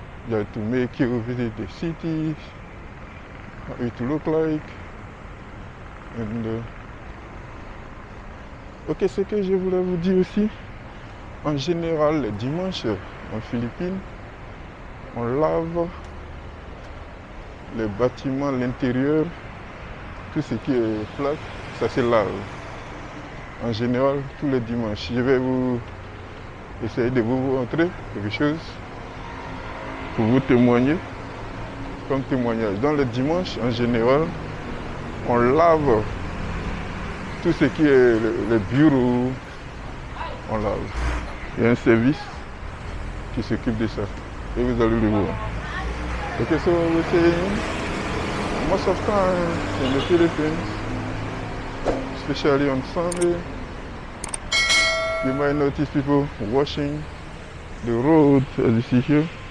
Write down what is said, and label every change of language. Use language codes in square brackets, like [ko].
[en] Just to make you visit the city, how it look like. And ok, [fr] ce que je voulais vous dire aussi, en général les dimanches en Philippines, on lave les bâtiments, l'intérieur. Tout ce qui est plaque, ça se lave. En général, tous les dimanches. Je vais vous essayer de vous montrer quelque chose pour vous témoigner, comme témoignage. Dans le dimanche, en général, on lave tout ce qui est le bureau, on lave. Il y a un service qui s'occupe de ça. Et vous allez le voir. [en] Ok, so we're saying, most of time in the Philippines, especially on Sunday, you might notice people washing the road, as you see here.